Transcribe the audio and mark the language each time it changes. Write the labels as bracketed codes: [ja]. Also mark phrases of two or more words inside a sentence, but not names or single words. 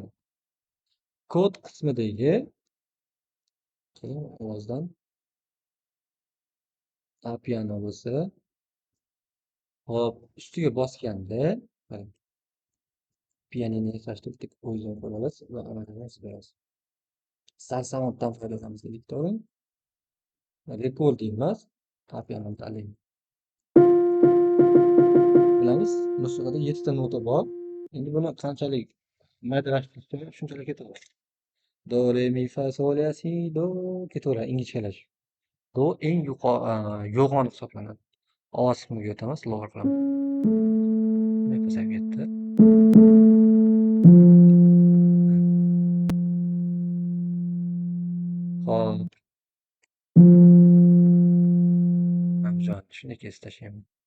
[uz] Kod qismidagi ovozdan piano bo'lsa, hop, ustiga bosganda, pianini yasashni bitta o'zini qo'yib olasiz va amalga berasiz. Sarsamontdan foydalanamiz dedik, to'g'rimi? Recording emas, pianoni tanlaymiz. Bilamiz, musiqada 7 ta nota bor. Endi buni qanchalik maydalashtirish shunchalik ketadi. Do, re, mi, fa, sol, la, si, do ketaveradi ingichkalash. Do eng yo'g'on hisoblanadi. Ovoz qismiga o'tamiz, lower qilaman. Pasayib ketdi. Hop. Namjon, shuni kesib tashlayman.